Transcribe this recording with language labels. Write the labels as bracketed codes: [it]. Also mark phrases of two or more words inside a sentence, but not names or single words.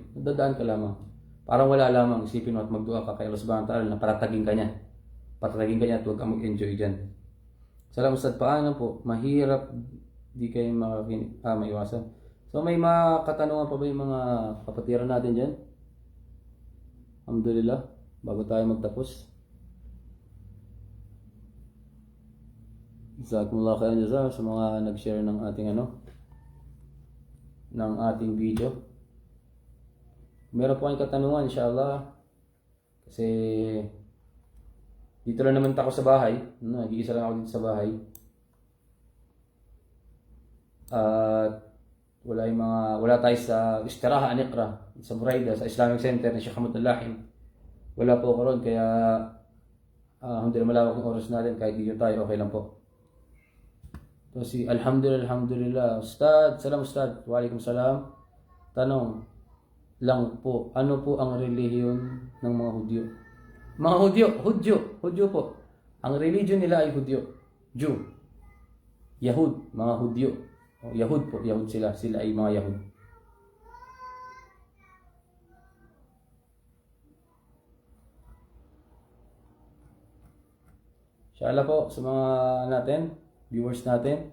[tl] Dadaan ka lamang. Parang wala lamang, isipin mo at magdua ka kay Allah [ar] سبحانه وتعالى [tl] na patatagin ka niya. Patatagin ka niya at huwag kang mag-enjoy dyan. Salamat Ustad, paano po? Mahirap di kayo maiwasan. So may mga katanungan pa ba yung mga kapatiran natin dyan? Alhamdulillah, bago tayo magtapos. [ar] جزاكم الله خيرا جزاء [tl] sa mga nag-share ng ating video. Meron po kayong katanungan, inshallah. Kasi dito lang naman ako sa bahay. Nag-iisa lang ako dito sa bahay. At wala tayo sa Istiraha Aniqra, sa Buraida, sa Islamic Center ni Sheikh Hamad Al-Lahim. Wala po ako ron, kaya hindi na malawak yung oras natin, kahit dito tayo, okay lang po. So alhamdulillah. Ustad, salam Ustad. Waalaikumsalam. Tanong lang po, ano po ang relihiyon ng mga Hudyo? Mga Hudyo po. Ang religion nila ay Hudyo. Jew. Yahud, mga Hudyo. Yahud po, Yahud sila ay mga Yahud. Inshallah po sa mga viewers natin.